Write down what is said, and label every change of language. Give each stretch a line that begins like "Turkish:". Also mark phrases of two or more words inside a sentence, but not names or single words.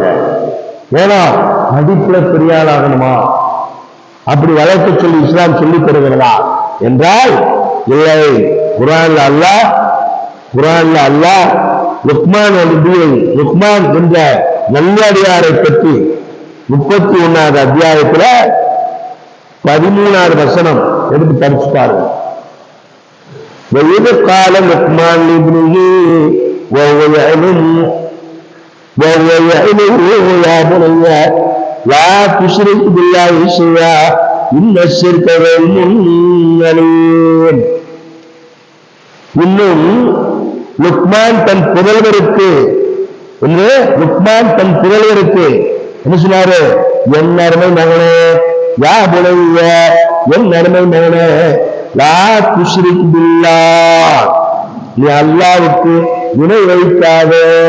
Tamil: ஏன்னா படிப்புல பெரிய ஆள் ஆகணுமா, அப்படி வளர்க்க சொல்லி இஸ்லாம் சொல்லி தருகிறதா என்றால் இல்லை. குர்ஆன்ல அல்லாஹ் லுக்மான் என்ற நல்லடியாரை பற்றி 31வது அத்தியாயத்துல 13வது வசனம் எடுத்து படிச்சுட்டாரு.
Arabic: وَإِذْ قَالَ لُقْمَانُ لِابْنِهِ وَهُوَ يَعِظُهُ يَا بُنَيَّ لَا تُشْرِكْ بِاللَّهِ شَيْئًا إِنَّ الشِّرْكَ لَظُلْمٌ عَظِيمٌ.
Tamil: இன்னும் லுக்மான் தன் புதல்வருக்கு என்ன சொன்னாரு? என் அருமை மகனே,
Arabic: يا بني,
Tamil: என் அருமை மகனே,
Arabic: لا تشرك بالله,
Tamil: நீ அல்லாஹ்வுக்கு இணை வைக்காதே.